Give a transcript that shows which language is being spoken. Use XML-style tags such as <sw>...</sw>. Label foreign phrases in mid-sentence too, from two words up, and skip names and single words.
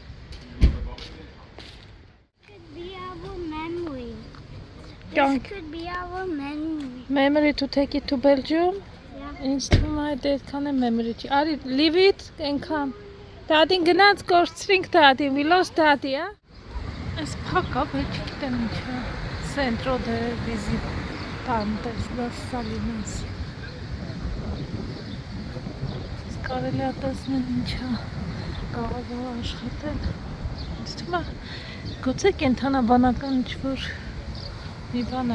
<en>This could be our memory. Memory to take it to Belgium? Yeah.</en> <hy>Ինձ թվում է այդքան է memory չի, արի,</hy> <en>leave it,</en> <hy>ենքան, դադին գնաց կորցրինք դադին,</hy> <en>we lost daddy,</en> <hy>այս պակա, բայց չգիտեմ ինչ է, Centro de Visitantes Las Salinas, կարելի է տեսնել ինչ է, կարող է աշխատել, ինձ թվում է, գուցե կենթանաբանական ինչ-որ մի բան է,</hy>